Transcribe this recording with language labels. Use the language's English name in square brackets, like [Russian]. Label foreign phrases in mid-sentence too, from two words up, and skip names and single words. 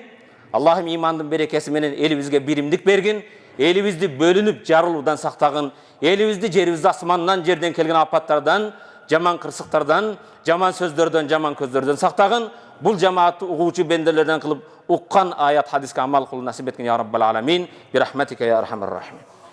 [Kyrgyz] Аллахым имандын берекеси менен элибизге биримдик бергин. Элибизди бөлүнүп жарылуудан сактагын. Элибизди жерибизди асмандан, жерден келген апаттардан, жаман кырсыктардан, жаман сөздөрдөн, жаман көздөрдөн сактагын. Бул жамаатты угуучу бенделерден кылып, уккан аят хадиске амал кылуу насип эткин [Arabic] يا رب العالمين. برحمتك يا أرحم الراحمين.